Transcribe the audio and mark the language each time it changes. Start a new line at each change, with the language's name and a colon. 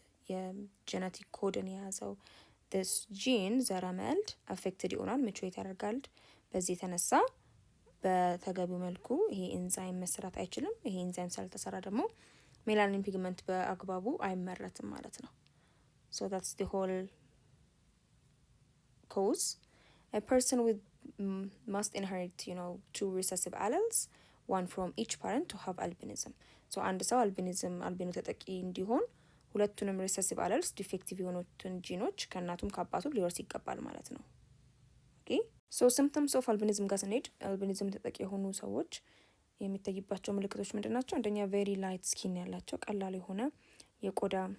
Amharic: የጄኔቲክ ኮድን የያዘው this gene ዘረመል አፌክትድ ይሆናል፣ ሚቹዌት ያደርጋል። በዚህ የተነሳ በተገቢው መልኩ ይሄ ኤንዛይም መስራት አይችልም። ይሄ ኤንዛይም ስላልተሰራ ደግሞ ሜላኒን ፒግመንት በአግባቡ አይመረትም ማለት ነው።
English: so that's the whole cause. A person with must inherit 2 recessive alleles, one from each parent to have albinism.
Amharic: so አንድ ሰው አልቢኖ ተጠቂ እንዲሆን ሁለቱንም ሪሰሲቭ አለልስ ዲፌክቲቭ የሆኑትን ጂኖች ከእናቱም ከአባቱም ሊወርስ ይገባል ማለት ነው።
English: so symptoms of albinism
Amharic: ጋር ስንሄድ አልቢኒዝም ተጠቂ የሆኑ ሰዎች የሚታይባቸው ምልክቶች ምንድን ናቸው? አንደኛ ቬሪ ላይት ስኪን ያላቸው ቀላል የሆነ የቆዳ